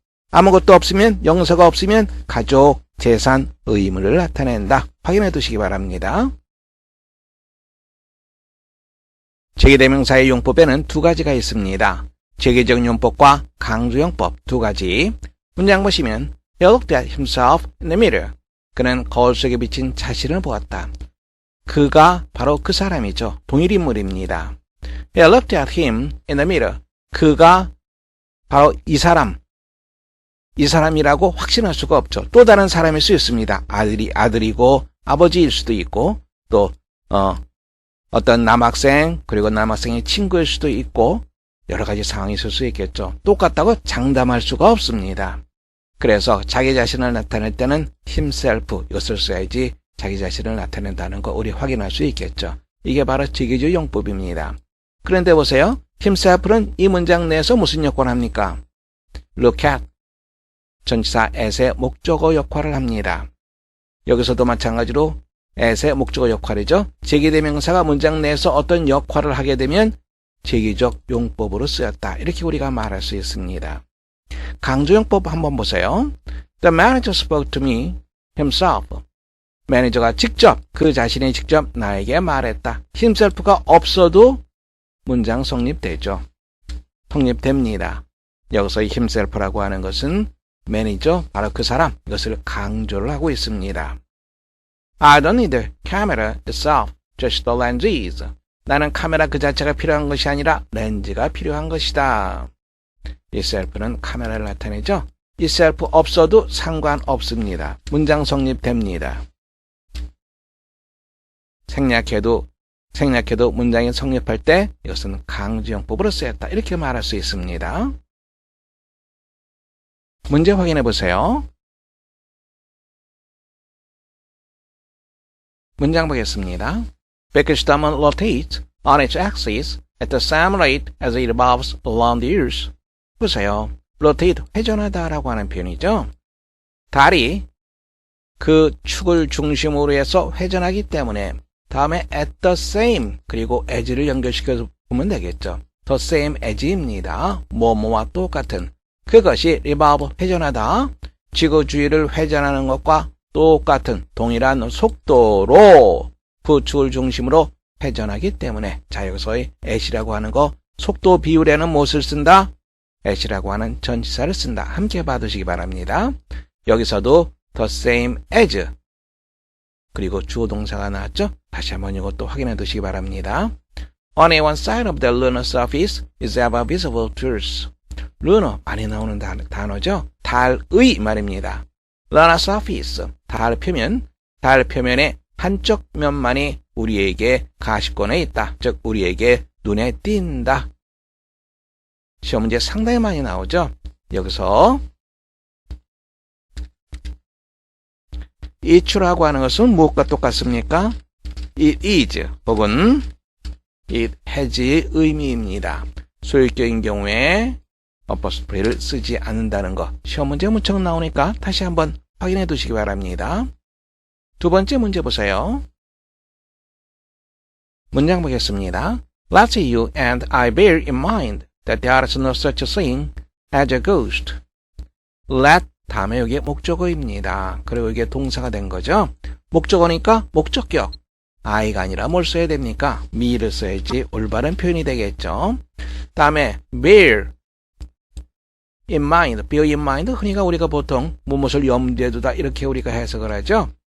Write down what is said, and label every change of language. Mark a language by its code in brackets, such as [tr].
[ko] 아무것도 없으면, 명사가 없으면 가족, 재산, 의무를 나타낸다. 확인해 두시기 바랍니다. 제기대명사의 용법에는 두 가지가 있습니다. 제기적 용법과 강조용법 두 가지. 문장 보시면 [en] He looked at himself in the mirror. [ko] 그는 거울 속에 비친 자신을 보았다. 그가 바로 그 사람이죠. 동일 인물입니다. [en] He looked at him in the mirror. [ko] 그가 바로 이 사람이라고 확신할 수가 없죠. 또 다른 사람일 수 있습니다. 아들이고 아버지일 수도 있고 또 어떤 남학생 그리고 남학생의 친구일 수도 있고 여러 가지 상황이 있을 수 있겠죠. 똑같다고 장담할 수가 없습니다. 그래서 자기 자신을 나타낼 때는 himself 이것을 써야지 자기 자신을 나타낸다는 거 우리 확인할 수 있겠죠. 이게 바로 제기적 용법입니다. 그런데 보세요. himself는 이 문장 내에서 무슨 역할을 합니까? look at, 전치사 at의 목적어 역할을 합니다. 여기서도 마찬가지로 at의 목적어 역할이죠. 제기대명사가 문장 내에서 어떤 역할을 하게 되면 제기적 용법으로 쓰였다. 이렇게 우리가 말할 수 있습니다. 강조용법 한번 보세요. [en] The manager spoke to me himself. [ko] 매니저가 직접, 그 자신이 직접 나에게 말했다. himself가 없어도 문장 성립되죠. 성립됩니다. 여기서 이 himself라고 하는 것은 매니저, 바로 그 사람, 이것을 강조를 하고 있습니다. [en] I don't need the camera itself, just the lenses. [ko] 나는 카메라 그 자체가 필요한 것이 아니라 렌즈가 필요한 것이다. 이 셀프는 카메라를 나타내죠. 이 셀프 없어도 상관없습니다. 문장 성립됩니다. 생략해도 문장이 성립할 때 이것은 강조용법으로 쓰였다. 이렇게 말할 수 있습니다. 문제 확인해 보세요. 문장 보겠습니다. [en] Because the moon rotates on its axis at the same rate as it revolves around the earth. [ko] 보세요. rotate, 회전하다라고 하는 표현이죠. 달이 그 축을 중심으로 해서 회전하기 때문에 다음에 at the same 그리고 as를 연결시켜서 보면 되겠죠. [en] the same as입니다. [ko] 뭐뭐와 똑같은. 그것이 revolve, 회전하다. 지구 주위를 회전하는 것과 똑같은 동일한 속도로 그 축을 중심으로 회전하기 때문에 자 여기서의 at이라고 하는 거 속도 비율에는 무엇을 쓴다? at이라고 하는 전치사를 쓴다. 함께 봐두시기 바랍니다. 여기서도 the same as 그리고 주어 동사가 나왔죠? 다시 한번 이것도 확인해 두시기 바랍니다. [en] Only one side of the lunar surface is ever visible to us. [ko] lunar 많이 나오는 단어죠? 달의 말입니다. lunar surface, 달 표면의 한쪽 면만이 우리에게 가시권에 있다. 즉 우리에게 눈에 띈다. 시험 문제 상당히 많이 나오죠. 여기서 it라고 하는 것은 무엇과 똑같습니까? [en] it is [ko] 혹은 [en] it has의 의미입니다. [ko] 소유격인 경우에 어퍼스트리를 쓰지 않는다는 것. 시험 문제 무척 나오니까 다시 한번 확인해 두시기 바랍니다. 두 번째 문제 보세요. 문장 보겠습니다. [en] Let's you and I bear in mind that there is no such thing as a ghost. [ko] Let 다음에 여기에 목적어입니다. 그리고 이게 동사가 된 거죠. 목적어니까 목적격. I가 아니라 뭘 써야 됩니까? me를 써야지 올바른 표현이 되겠죠. 다음에 bear in mind, bear in mind 흔히가 우리가 보통 무엇을 염두에 두다 이렇게 우리가 해석을 하죠.